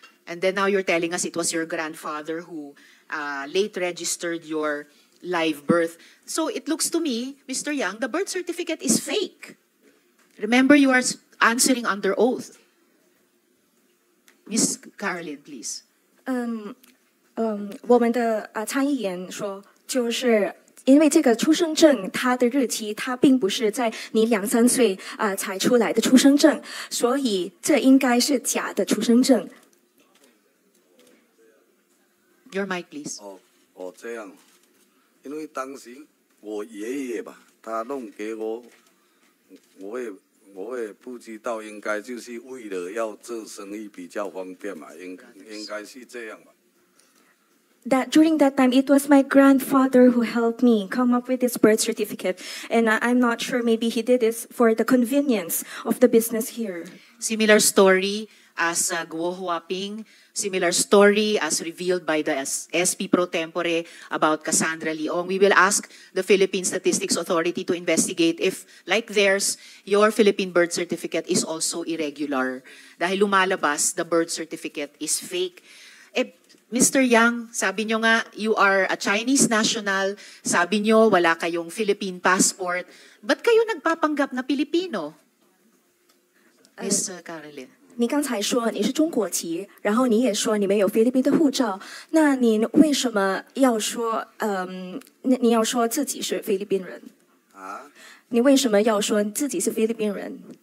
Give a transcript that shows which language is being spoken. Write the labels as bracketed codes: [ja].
[en] And then now you're telling us it was your grandfather who late registered your live birth. So it looks to me, Mr. Yang, the birth certificate is fake. Remember, you are answering under oath. Miss Carolyn, please. [zh] 我们的参议员说，就是因为这个出生证，它的日期它并不是在你2-3岁才出来的出生证，所以这应该是假的出生证。 [en] Your mic, please. [zh] 这样，因为当时我爷爷吧，他弄给我，我也不知道，应该就是为了要做生意比较方便嘛，应该是这样吧。 [en] That during that time, it was my grandfather who helped me come up with this birth certificate, and I'm not sure maybe he did this for the convenience of the business here. Similar story as Guo Huaping, similar story as revealed by the SP pro tempore about Cassandra Leong. We will ask the Philippine Statistics Authority to investigate if, like theirs, your Philippine birth certificate is also irregular. [tl] Dahil lumalabas, [en] the birth certificate is fake. Mr. [tl] Yang, sabi nyo nga, [en] you are a Chinese national, [tl] sabi nyo wala kayong Philippine passport. Ba't kayo nagpapanggap na Pilipino? [en] Miss Caroline. [zh] 你刚才说你是中国籍，然后你也说你没有菲律宾的护照，那你为什么要说你要说自己是菲律宾人？啊？你为什么要说自己是菲律宾人？